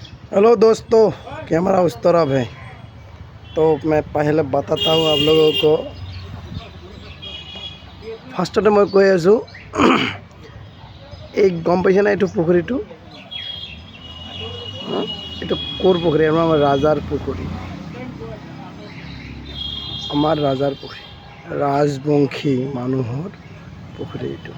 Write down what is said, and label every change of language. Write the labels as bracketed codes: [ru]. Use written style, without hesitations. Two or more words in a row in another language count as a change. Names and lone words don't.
[hi] हेलो दोस्तों, कैमरा उस तरफ है तो मैं पहले बताता हूँ आप लोगों को। [as] ফাৰ্ষ্টতে মই কৈ আছোঁ এই গম পাইছে না এইটো পুখুৰীটো, এইটো ক'ৰ পুখুৰী? আমাৰ ৰাজাৰ পুখুৰী, আমাৰ ৰাজাৰ পুখুৰী, ৰাজবংশী মানুহৰ পুখুৰী এইটো।